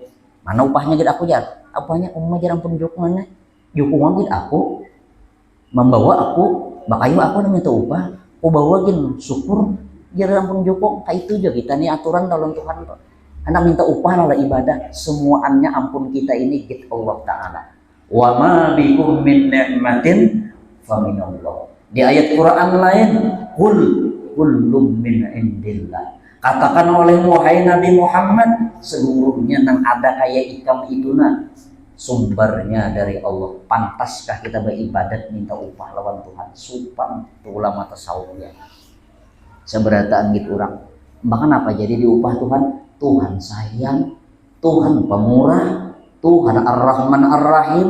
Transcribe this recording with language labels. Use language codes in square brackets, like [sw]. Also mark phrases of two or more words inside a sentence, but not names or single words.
[bjn] Mana upahnya gitu aku jar? Upahnya jarang pun jukung mana? Jukungan gitu aku membawa aku, bakayu aku na minta upah, aku bawa gin syukur jarang pun jukung. Kayak itu juga kita nih aturan dalam Tuhan. Anak minta upah lah ibadah, semuanya ampun kita ini gitu Allah Ta'ala. [ar] وما بكم من نعمة فمن الله. [bjn] Di ayat Quran lain, [ar] كل من عند الله. [bjn] Katakan oleh wahai Nabi Muhammad, seluruhnya yang ada kayak ikam itu nah sumbernya dari Allah. Pantaskah kita beribadat minta upah lawan Tuhan? Supan tu ulama tasawuf ya. Seberataan gitu orang. Bahkan apa jadi diupah Tuhan? Tuhan sayang, Tuhan pemurah, Tuhan Ar-Rahman Ar-Rahim.